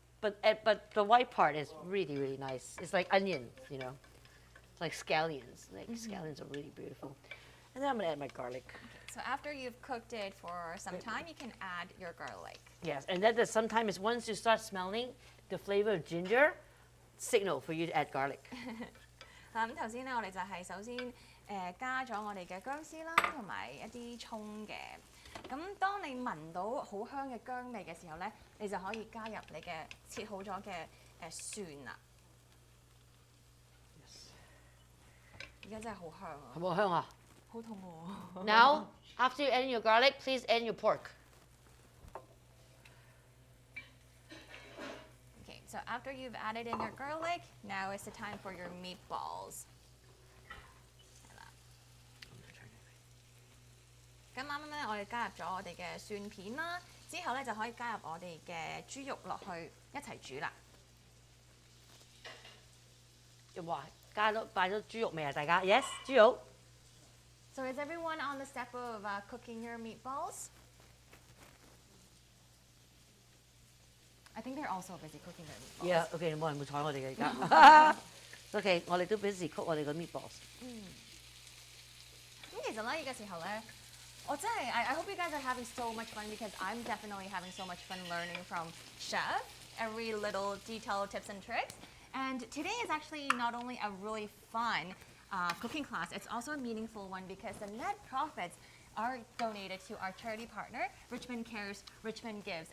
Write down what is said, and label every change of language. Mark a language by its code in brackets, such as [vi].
[en] But the white part is really nice. It's like onion, you know, it's like scallions. Like scallions are really beautiful. And then I'm gonna add my garlic. So after you've cooked it for some time, you can add your garlic. Yes, and then sometimes once you start smelling the flavor of ginger, signal for you to add garlic. [yue] 咁頭先咧，我哋就係首先加咗我哋嘅薑絲啦，同埋一啲葱嘅。咁當你聞到好香嘅薑味嘅時候咧，你就可以加入你嘅切好咗嘅蒜啦。而家真係好香啊！係咪好香啊？好痛喎！ [en] Now, after you add in your garlic, please add in your pork. Okay, so after you've added in your garlic, now is the time for your meatballs. [yue] 咁啱啱咧，我哋加入咗我哋嘅蒜片啦，之後咧就可以加入我哋嘅豬肉落去一齊煮啦。哇，擺咗豬肉未啊？大家 ，yes， 豬肉。 [en] So is everyone on the step of cooking your meatballs? I think they're also busy cooking their meatballs. [yue] Yeah, OK，冇人會睬我哋嘅而家。 OK，我哋都 [en] busy cook [yue] 我哋嘅 meatballs。咁其實咧，呢個時候咧，我真係 [en] I hope you guys are having so much fun because I'm definitely having so much fun learning from Chef, every little detail, tips and tricks. And today is actually not only a really fun cooking class, it's also a meaningful one because the net profits are donated to our charity partner, Richmond Cares, Richmond Gives.